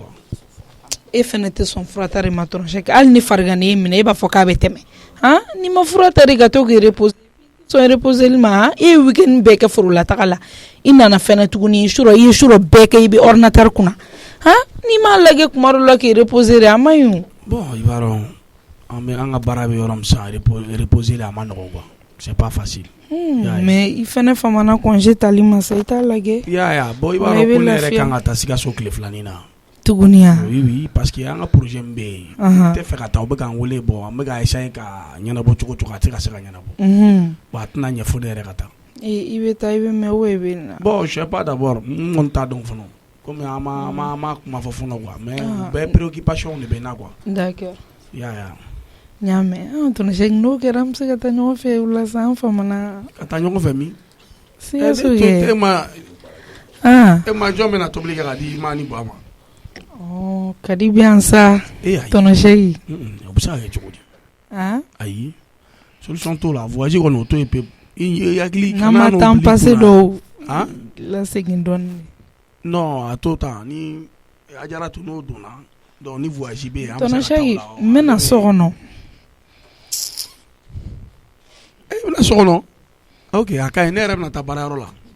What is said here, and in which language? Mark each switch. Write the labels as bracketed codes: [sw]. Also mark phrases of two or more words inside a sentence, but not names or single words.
[bm] e fɛnɛ tɛ sɔn furata de ma tonton Seki hali ni farigan ye minɛ e b'a fɔ k'a bɛ tɛmɛ ni ma furata de ka to k'i reposer sɔn reposer ma e ye weekend bɛɛ kɛ forola taga la i nana fɛnɛ tuguni i ye suro bɛɛ kɛ i bɛ ordinateur kunna n'i m'a lajɛ kuma dɔ la k'i reposer a ma ɲi bon i b'a dɔn an ka baara bɛ yɔrɔ min sisan reposer a ma nɔgɔn [fr] quoi c'est pas facile [bm] mais i fɛnɛ famana congé tali ma sa i t'a lajɛ ya bon i b'a dɔn ko ne yɛrɛ kan ka taa Sikaso tile filanin na tuguni oui parce que an ka projet min bɛ yen n tɛ fɛ ka taa u bɛ k'an wele bon an bɛ ka essayer ka ɲɛnabɔ cogo cogo a tɛ ka se ka ɲɛnabɔ bon a tɛna ɲɛ fo ne yɛrɛ ka taa i bɛ taa i bɛ mɛn ou i bɛ na [fr] bon je sais pas d'abord [bm] n kɔni t'a dɔn fɔlɔ comme ma fɔ fɔlɔ [fr] quoi mais [bm] bɛɛ préoccupation de bɛ na quoi. [fr] D'accord. [bm] Ya. Ɲaamɛ tonton Sɛki n'o kɛra an bɛ se ka taa ɲɔgɔn fɛ wula sa an famana. Ka taa ɲɔgɔn fɛ min? Sikaso kɛ. E ma jɔn bɛna tobili kɛ ka di ma ni ba ma. Ka di bi yan sa tonton Sɛki. O bɛ se ka kɛ cogo di? Ayi solution t'o la voyage kɔni o to yen pewu. I hakili n'an ma temps passé dɔw lasegin dɔɔni. Non a to tan ni Ajara to n'o donna donc ni voyage bɛ yen an bɛ tonton se ka taa o Sɛki la. n bɛna so kɔnɔ. E bɛna so kɔnɔ? Ok a ka ɲi ne yɛrɛ bɛna taa baarayɔrɔ la.